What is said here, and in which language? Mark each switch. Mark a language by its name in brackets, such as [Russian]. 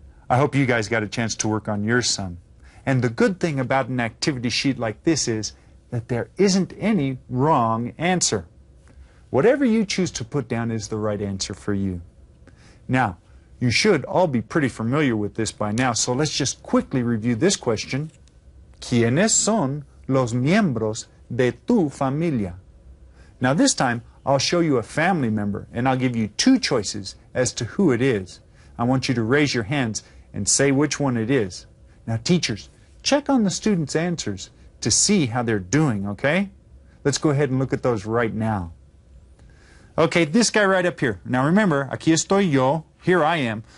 [English] I hope you guys got a chance to work on yours some. And the good thing about an activity sheet like this is that there isn't any wrong answer. Whatever you choose to put down is the right answer for you. Now, you should all be pretty familiar with this by now, so let's just quickly review this question. [Spanish] ¿Quiénes son los miembros de tu familia? [English] Now this time, I'll show you a family member, and I'll give you 2 choices as to who it is. I want you to raise your hands and say which one it is. Now teachers, check on the students' answers to see how they're doing, okay? Let's go ahead and look at those right now. Okay, this guy right up here. Now remember, [Spanish] aquí estoy yo, [English] here I am.